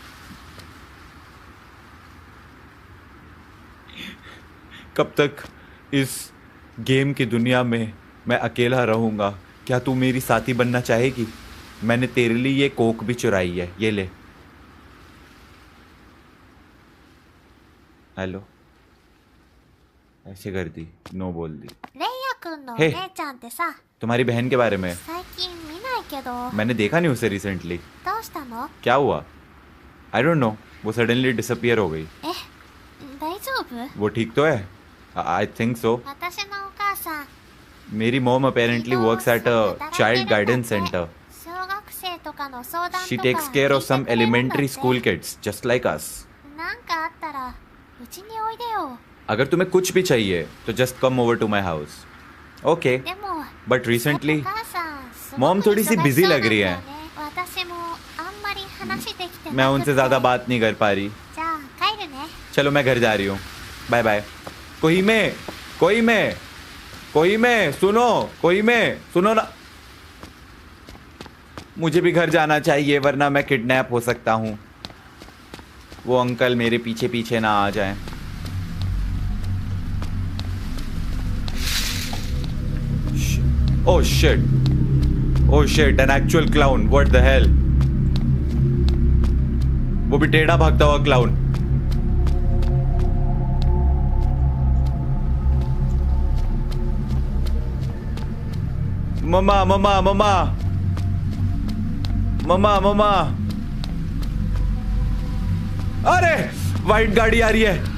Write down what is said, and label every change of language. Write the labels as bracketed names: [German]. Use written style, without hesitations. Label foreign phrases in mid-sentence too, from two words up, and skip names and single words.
[Hindi] कब तक इस गेम की दुनिया में मैं अकेला रहूँगा? क्या तू मेरी साथी बनना चाहेगी? मैंने तेरे लिए ये कोक भी चुराई है, ये ले। हेलो, ऐसे कर दी, नो बोल दी। [Japanese] レイヤくんのお [English] Hey. [Japanese] 姉ちゃんってさ [Hindi] तुम्हारी बहन के बारे में [Japanese] 最近見ないけど [Hindi] मैंने देखा नहीं उसे रिसेंटली। [Japanese] どうしたの [Hindi] क्या हुआ? [English] I don't know, [Hindi] वो [English] suddenly disappear [Hindi] हो गई। [Japanese] え大丈夫 [Hindi] वो ठीक तो है? [English] I think so. [Japanese] 私のお母さん [English] मेरी mom apparently works at a child guidance center. [Japanese] 小学生とかの相談とか [English] She takes care of some [Japanese] 聞いてくれるんだって [English] elementary school kids just like us. [Japanese] なんかあったらうちにおいでよ [Hindi] अगर तुम्हें कुछ भी चाहिए तो [English] just come over to my house. Okay, [Japanese] でも [English] but recently [Japanese] お母さんすごく [Hindi] मॉम थोड़ी सी [Japanese] 忙し [Hindi] बिजी [Japanese] そうなん [Hindi] लग [Japanese] だ [Hindi] रही [Japanese] よ [Hindi] है। [Japanese] ね私もあんまり話できて [Hindi] मैं [Japanese] なく [Hindi] उनसे [Japanese] て [Hindi] ज्यादा बात नहीं कर पा रही। [Japanese] じゃあ帰るね [Hindi] चलो मैं घर जा रही हूँ, बाय बाय। कोई में सुनो ना, मुझे भी घर जाना चाहिए वरना मैं किडनैप हो सकता हूँ। वो अंकल मेरे पीछे पीछे ना आ जाएं। [English] Oh shit, an actual clown, what the hell? [Hindi] वो भी टेढ़ा भागता हुआ क्लाउन। मम्मा अरे वाइट गाड़ी आ रही है।